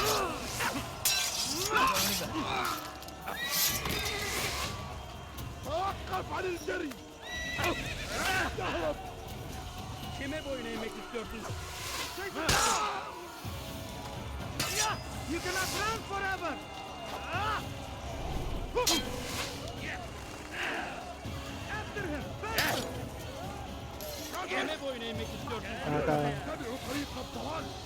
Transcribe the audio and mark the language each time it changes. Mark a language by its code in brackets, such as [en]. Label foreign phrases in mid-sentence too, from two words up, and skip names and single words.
[ar] توقف عن الجري. [tr] Kime boyun eğmek istiyorsun? [en] You cannot run forever. After him. [tr] Kime boyun eğmek istiyorsun? [ar] اتبعوا طريق الضلال.